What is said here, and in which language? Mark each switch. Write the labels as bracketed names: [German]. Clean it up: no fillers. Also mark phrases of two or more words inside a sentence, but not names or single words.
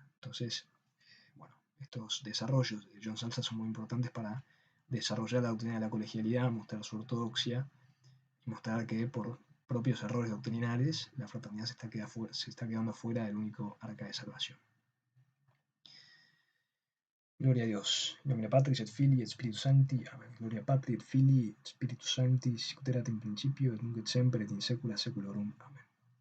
[Spanish] Entonces, bueno, estos desarrollos de John Salza son muy importantes para desarrollar la doctrina de la colegialidad, mostrar su ortodoxia y mostrar que por propios errores doctrinales la fraternidad se está quedando fuera del único arca de salvación. Gloria a Dios. [Latin] In nomine Patris et Filii et Spiritus Sancti. Amen. Gloria Patri et Filii et Spiritus Sancti, sic ut erat in principio et nunc et semper et in saecula saeculorum. Amen.